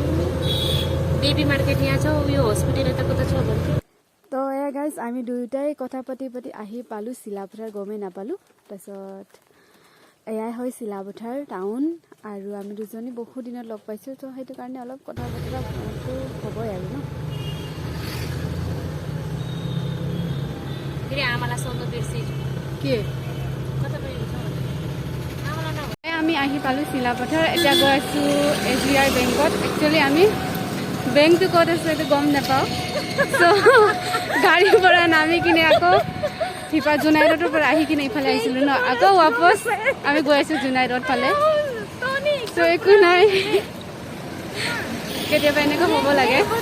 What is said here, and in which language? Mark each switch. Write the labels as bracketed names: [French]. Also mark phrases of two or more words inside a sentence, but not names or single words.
[Nepali] बेबी मार्केट यहाँ छ यो हस्पिटल यता कता छ भन्थ्यो [Assamese] তো এয়া গাইজ আমি দুয়োটাই কথা পাতি আহি পালোঁ চিলাপথাৰ গমেই নাপালোঁ তাৰপিছত এয়াই হয় চিলাপথাৰ টাউন আৰু আমি দুজনী বহু দিনত লগ পাইছোঁ তো সেইটো কাৰণে অলপ কথা বতৰা হ'বই আৰু ন আমি আহি পালোঁ চিলাপথাৰ এতিয়া গৈ আছোঁ SBI বেংকত একচুৱেলি আমি বেংকটো ক'ত আছে এইটো গম নাপাওঁ চ' গাড়ীৰ পৰা নামি কিনে আকৌ জোনাইৰোডৰ পৰা আহি কিনে ইফালে আহিছিলোঁ ন আকৌ ৱাপছ আমি গৈ আছোঁ জোনাইৰোড ফালে চ' একো নাই কেতিয়াবা এনেকুৱা হ'ব লাগে